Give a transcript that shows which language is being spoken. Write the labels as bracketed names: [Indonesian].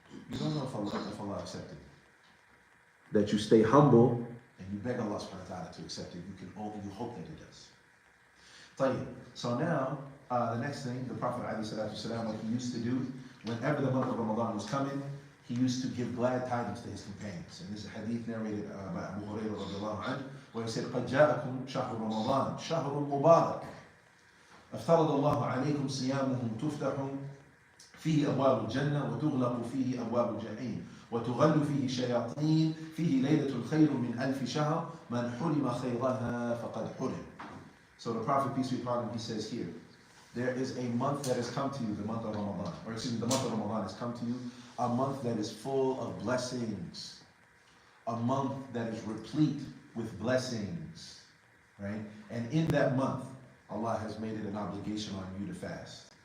[English] You don't know if Allah accepted it. That you stay humble and you beg Allah subhanahu wa ta'ala to accept it. You hope that He does. So now, the next thing, the Prophet ﷺ, what he used to do, whenever the month of Ramadan was coming, he used to give glad tidings to his companions. And this is a hadith narrated by Abu Hurairah radiallahu anhu, where he said, [Arabic] قَدْ جَاءَكُمْ شَهْرُ رَمَضَانَ شَهْرٌ مُبَارَكٌ افترض الله عليكم صيامه تفتح فيه أبواب الجنة وتغلق فيه أبواب الجحيم وتغل فيه شياطين فيه ليلة خير من ألف شهر من حرم خيرها فقد حرم. [English] So the Prophet, peace be upon him, he says here, there is a month that has come to you, the month of Ramadan, or excuse me, the month of Ramadan has come to you, a month that is full of blessings, a month that is replete with blessings, right? And in that month, Allah has made it an obligation on you to fast.